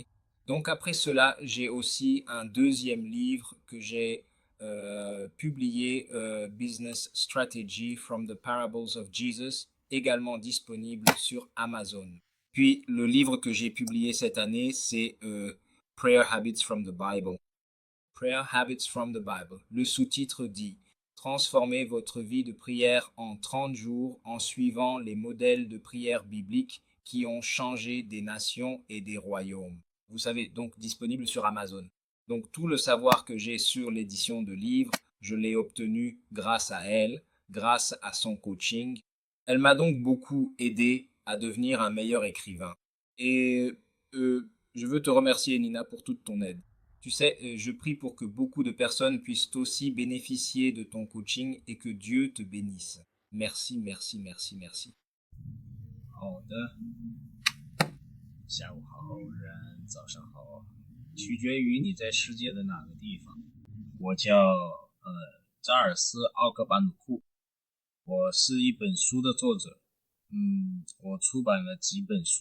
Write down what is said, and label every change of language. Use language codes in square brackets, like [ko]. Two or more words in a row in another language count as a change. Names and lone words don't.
[fr] Donc après cela, j'ai aussi un deuxième livre que j'ai publié, Business Strategy from the Parables of Jesus, également disponible sur Amazon. Puis le livre que j'ai publié cette année, c'est Prayer Habits from the Bible. Prayer Habits from the Bible. Le sous-titre dit Transformez votre vie de prière en 30 jours en suivant les modèles de prière bibliques qui ont changé des nations et des royaumes. Vous savez, donc disponible sur Amazon. Donc tout le savoir que j'ai sur l'édition de livres, je l'ai obtenu grâce à elle, grâce à son coaching. Elle m'a donc beaucoup aidé à devenir un meilleur écrivain. Et je veux te remercier, Nina, pour toute ton aide. Tu sais, je prie pour que beaucoup de personnes puissent aussi bénéficier de ton coaching et que Dieu te bénisse. Merci, merci, merci, merci. [zh] 好的，下午好，人早上好，取决于你在世界的哪个地方。我叫扎尔斯·奥格巴努库，我是一本书的作者。我出版了几本书。